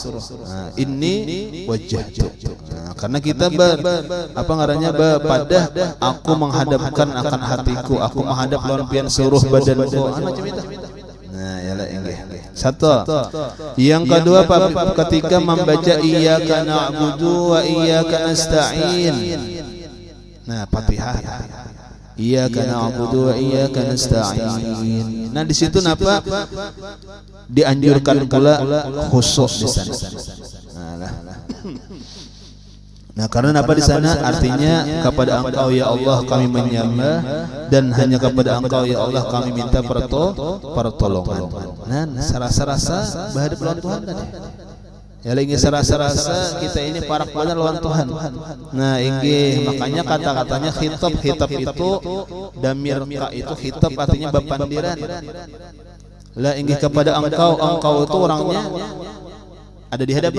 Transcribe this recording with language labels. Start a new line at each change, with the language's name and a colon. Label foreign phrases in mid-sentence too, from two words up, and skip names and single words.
Banjar: Nah, ini wajjahtu. Nah, karena kita apa ngarannya pada aku menghadapkan akan hatiku, aku menghadap lawan pian seluruh badanku. Nah, yalah inggih. Satu. Yang kedua ketika membaca
Arabic: إياك نعبد وإياك نستعين.
Banjar: Nah, Fatihah.
Arabic: إياك نعبد وإياك نستعين.
Indonesian: Nah di situ napa dianjurkan pula khusyuk di sana. Nah karena napa di sana artinya kepada Engkau ya Allah kami menyembah dan hanya kepada Engkau ya Allah kami minta pertolongan.
Banjar: Nah rasa-rasa berhadap lawan Tuhan tadi. Ya lagi serasa-rasa kita ini parak benar lawan Tuhan. Nah inggih makanya kata-katanya khitab itu damir ka itu khitab artinya bepandiran. Lah inggih kepada engkau itu orangnya ada di hadapan.